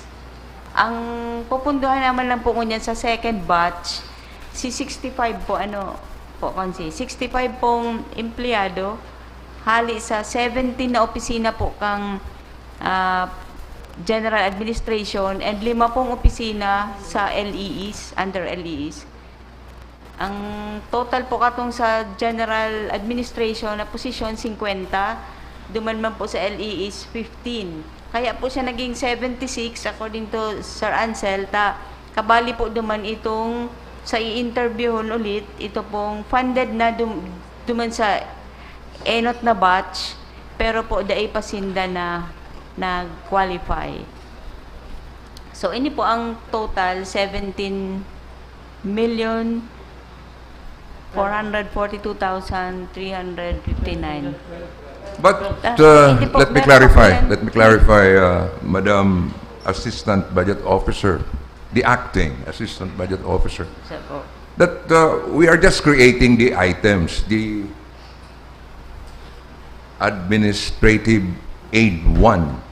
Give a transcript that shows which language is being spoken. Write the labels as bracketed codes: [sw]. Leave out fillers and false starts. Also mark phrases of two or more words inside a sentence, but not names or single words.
[bik] Ang pupunduhan naman lang po ngunyan sa [en] second batch, [bik] si 65 po, 65 pong empleyado, hali sa 17 na opisina po kang General Administration and 5 pong opisina sa LEEs, under LEEs. Ang total po katong sa General Administration na posisyon 50, duman man po sa LEEs 15. Kaya po siya naging 76 [en] according to [bik] Sir Ansel, kabali po duman itong sa i-interviewon ulit, ito pong funded na duman sa enot na batch, pero po daay pasinda na nag-qualify. So, ini po ang total, 17,442,359. [en] But let me clarify, Madam Assistant Budget Officer, the acting Assistant Budget Officer, that we are just creating the items, the Administrative Aid 1.